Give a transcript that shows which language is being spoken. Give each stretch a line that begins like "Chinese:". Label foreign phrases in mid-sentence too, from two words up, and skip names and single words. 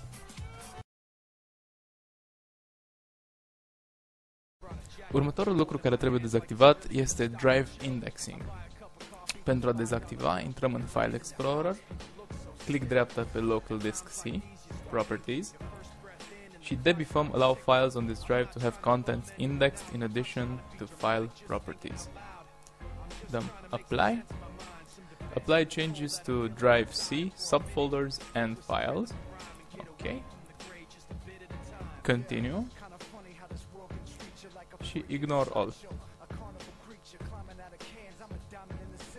Romanian: Următorul lucru care trebuie dezactivat este
English: Drive Indexing.
Romanian: Pentru a dezactiva, intrăm în
English: File Explorer,
Romanian: click dreapta pe
English: Local Disk C, Properties,
Romanian: și debifăm
English: Allow files on this drive to have contents indexed in addition to File Properties.
Romanian: Dăm Apply.
English: Apply changes to Drive C, subfolders and files. OK. Continue. Și Ignore All.